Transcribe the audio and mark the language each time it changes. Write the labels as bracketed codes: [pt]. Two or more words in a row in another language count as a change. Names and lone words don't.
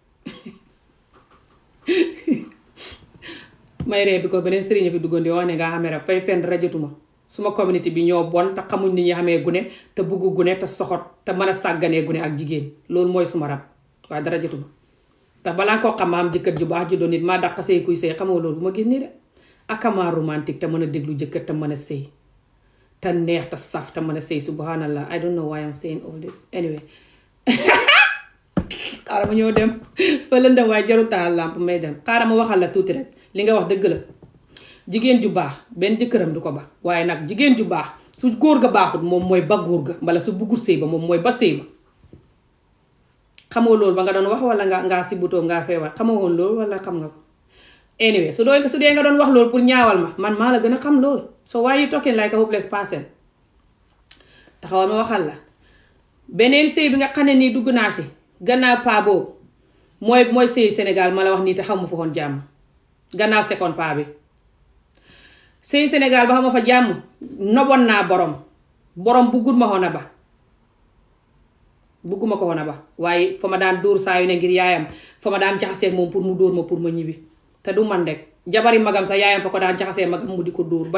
[wo] may ree bi ko beneen sëriñ fi duggoon di wax ne nga amee rab fay fenn dara jotuma suma communauté bi ñoo bon te xamuñ ni ñi xamee gune te buggu gune te soxot te mën a sàgganee gune ak jigéen loolu mooy suma rab waaye dara jotuma tax balaa koo xam ma am jëkkër ju baax ju doon nit maa dàq sëy kuy sëy xamoo loolu bu ma gis nii de akamaa romantique te mën a déglu jëkkër te mën a sëy te neex te saf te mën a sëy subhanallah [en] I don't know why I'm saying all this anyway [wo] xaaral ma ñëw dem fa lëndëm waaye jaru taal lamp may dem xaaral ma waxal la tuuti rek li nga wax dëgg la jigéen ju baax benn jëkkëram du ko ba waaye nag jigéen ju baax su góor ga baaxut moom mooy ba góor ga mbala su buggut sëy ba moom mooy ba sëy ba xamoo loolu ba nga doon wax wala ngaa sibutoo ngaa feebar xamoo woon loolu wala xam nga ko anyway su dee nga doon wax loolu pour ñaawal man maa la gën a xam loolu [en] so why you talking like a hopeless person [wo] taxawal ma waxal la beneen sëy bi nga xam ne nii dugg naa si gannaaw paa boobu mooy sëy Sénégal ma la wax nii te xamu fa woon jàmm gannaaw second paa bi sëy Sénégal ba xama fa jàmm noboon naa borom buggut ma xoon a ba bugguma ko woon a ba waaye fa ma daan dóor saa yu ne ngir yaayam fa ma daan jaxasee moom pour mu dóor ma pour ma ñibbi te du man rek jabari magam sax yaayam fa ko daan jaxasee magam mu di ko dóor ba